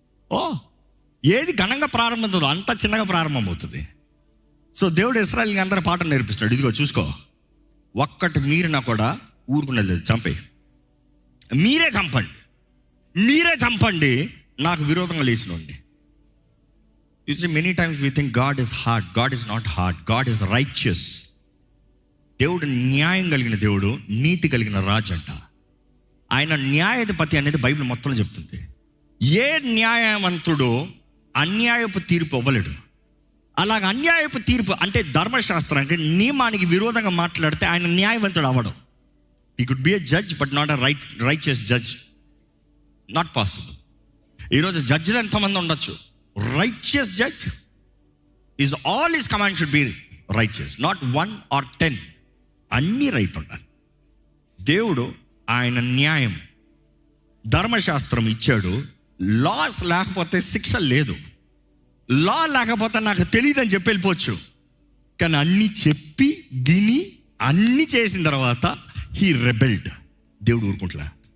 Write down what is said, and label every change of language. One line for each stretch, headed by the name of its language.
Telugu: ఓ ఏది ఘనంగా ప్రారంభమవుతుందో అంత చిన్నగా ప్రారంభమవుతుంది. సో దేవుడు ఇశ్రాయేలుకి అందరూ పాఠం నేర్పిస్తున్నాడు. ఇదిగో చూసుకో, ఒక్కటి మీరినా కూడా ఊరుకునేది లేదు, చంపే, మీరే చంపండి, మీరే చంపండి, నాకు విరోధంగా లేచినండి.
English: You see, many times we think God is hard. God is not hard. God is righteous.
Telugu: దేవుడు న్యాయం కలిగిన దేవుడు, నీతి కలిగిన రాజు అంట. ఆయన న్యాయాధిపతి అనేది బైబిల్ మొత్తంలో చెప్తుంది. ఏ న్యాయవంతుడు అన్యాయపు తీర్పు ఇవ్వలేడు. అలాగ అన్యాయపు తీర్పు అంటే ధర్మశాస్త్రానికి నియమానికి విరోధంగా మాట్లాడితే ఆయన న్యాయవంతుడు అవ్వడం.
English: He could be a judge but not a righteous judge. Not possible.
Telugu: ఈరోజు జడ్జిలు ఎంతమంది ఉండొచ్చు,
English: righteous judge is all his command should be righteous, not 1 or 10.
Telugu: అన్నీ రైట్ ఉండాలి. దేవుడు ఆయన న్యాయం ధర్మశాస్త్రం ఇచ్చాడు. లాస్ లేకపోతే శిక్ష లేదు, లా లేకపోతే నాకు తెలియదని చెప్పి వెళ్ళిపోవచ్చు. కానీ అన్నీ చెప్పి విని అన్నీ చేసిన తర్వాత
English: He rebelled.
Telugu: దేవుడు ఊరుకుంటలే.